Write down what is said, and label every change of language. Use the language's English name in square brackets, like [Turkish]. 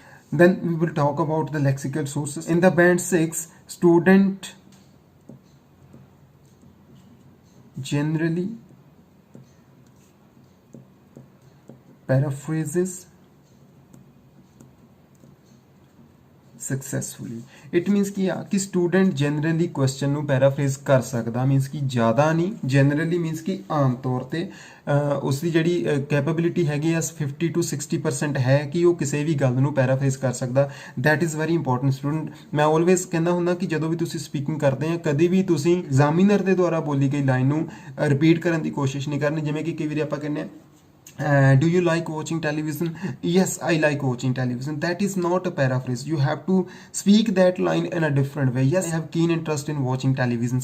[English] Then we will talk about the lexical sources. In the band 6, student generally paraphrases successfully. It means [Punjabi] कि student generally question ਨੂੰ paraphrase ਕਰ ਸਕਦਾ, means ਕਿ ਜ਼ਿਆਦਾ ਨਹੀਂ, generally means ਕਿ ਆਮ ਤੌਰ ਤੇ ਉਸ ਦੀ ਜਿਹੜੀ ਕੈਪੇਬਿਲਿਟੀ ਹੈਗੀ ਆ 50 to 60% ਹੈ ਕਿ ਉਹ ਕਿਸੇ ਵੀ ਗੱਲ ਨੂੰ paraphrase ਕਰ ਸਕਦਾ। [English] that is very important student. [Punjabi] ਮੈਂ always ਕਹਿੰਦਾ ਹੁੰਦਾ ਕਿ ਜਦੋਂ ਵੀ ਤੁਸੀਂ ਸਪੀਕਿੰਗ ਕਰਦੇ ਆ, ਕਦੇ ਵੀ ਤੁਸੀਂ ਐਗਜ਼ਾਮੀਨਰ ਦੇ ਦੁਆਰਾ ਬੋਲੀ ਗਈ ਲਾਈਨ ਨੂੰ ਰਿਪੀਟ ਕਰਨ ਦੀ ਕੋਸ਼ਿਸ਼ ਨਹੀਂ ਕਰਨੀ। ਜਿਵੇਂ ਕਿ ਕਈ ਵਾਰੀ ਆਪਾਂ ਕਹਿੰਦੇ ਆ [English] do you like watching television? Yes, I like watching television. That is not a paraphrase. You have to speak that line in a different way. Yes, I have keen interest in watching television.